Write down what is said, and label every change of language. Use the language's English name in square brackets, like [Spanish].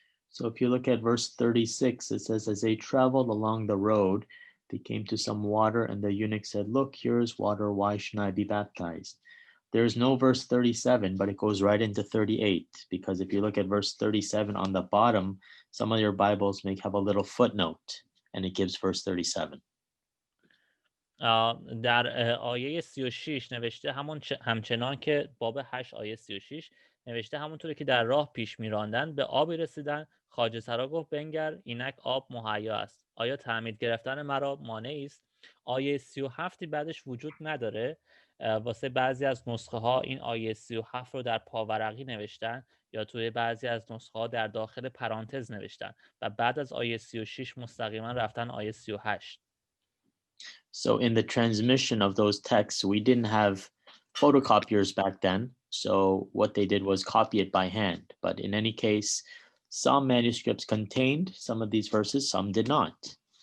[English] So if you look at verse 36, it says, as they traveled along the road, they came to some water, and the eunuch said, look, here is water. Why shouldn't I be baptized? There's no verse 37, but it goes right into 38, because if you look at verse 37 on the bottom, some of your Bibles may have a little footnote, and it gives verse 37. [Persian] در آیه 36 نوشته همچنان که باب 8 آیه 36 نوشته همونطوری که در راه پیش می‌راندن به آبی رسیدن خواجه سرا گفت بنگر اینک آب مهیا است. آیا تعمید گرفتن مرا مانعی است؟ آیه 37 بعدش وجود نداره. واسه بعضی از نسخه ها این آیه 37 رو در پاورقی نوشتن یا توی بعضی از نسخه ها در داخل پرانتز نوشتن و بعد از آیه 36 مستقیما رفتن آیه 38. [English] So in the transmission of those texts, we didn't have photocopiers back then. So what they did was copy it by hand. But in any case, some manuscripts contained some of these verses, some did not.